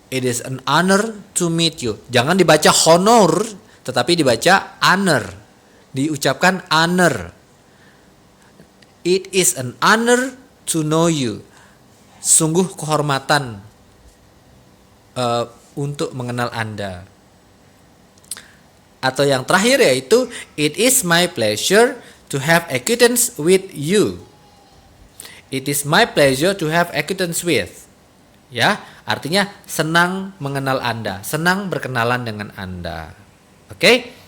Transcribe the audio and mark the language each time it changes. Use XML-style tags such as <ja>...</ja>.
<en>It is an honor to meet you.</en> <id>Jangan dibaca honor, tetapi dibaca honor. Diucapkan honor.</id> <en>It is an honor to know you.</en> <id>Sungguh kehormatan untuk mengenal Anda. Atau yang terakhir yaitu</id> <en>it is my pleasure to have acquaintance with you. It is my pleasure to have acquaintance with.</en> <id>Ya, artinya senang mengenal Anda, senang berkenalan dengan Anda. Oke?</id>